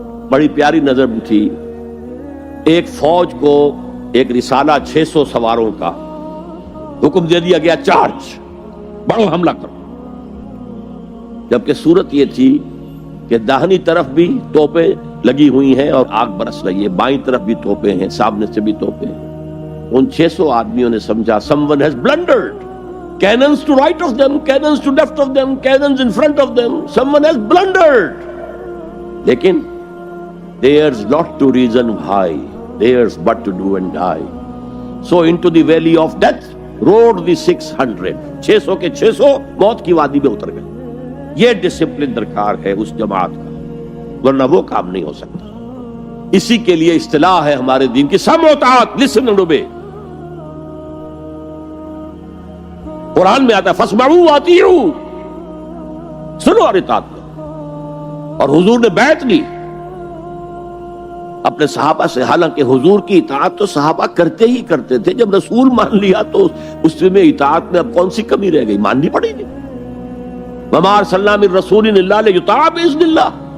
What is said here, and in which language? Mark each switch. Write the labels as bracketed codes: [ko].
[ur] بڑی پیاری نظر تھی، ایک فوج کو ایک رسالہ 600 سواروں کا حکم دے دیا گیا، چارج، بڑھو حملہ کرو، جبکہ صورت یہ تھی کہ داہنی طرف بھی توپیں لگی ہوئی ہیں اور آگ برس رہی ہے، بائیں طرف بھی توپیں ہیں، سامنے سے بھی توپیں ہیں۔ ان 600 آدمیوں نے سمجھا [en] someone has blundered, cannons to right of them, cannons to left of them, cannons in front of them, someone has blundered. [ur] لیکن [en] there's not to reason why, there's but to do and die. So into the valley of death rode the 600. [ur] 600 کے 600 موت کی وادی میں اتر گئے۔ یہ discipline درکار ہے اس جماعت کا، ورنہ وہ کام نہیں ہو سکتا۔ اسی کے لیے اصطلاح ہے ہمارے دین کی، سمع و طاعت، [en] Listen and obey. [ur] قرآن میں آتا ہے [ar] فاسمعوا واطیعوا، [ur] سنو اور اطاعت کرو، اور حضور نے بیعت لی اپنے صحابہ سے، حالانکہ حضور کی اطاعت تو صحابہ کرتے ہی کرتے تھے، جب رسول مان لیا تو اس میں اطاعت میں اب کون سی کمی رہ گئی، ماننی پڑے گی۔ [ar] وما ارسلنا من رسول الا لیطاع باذن اللہ۔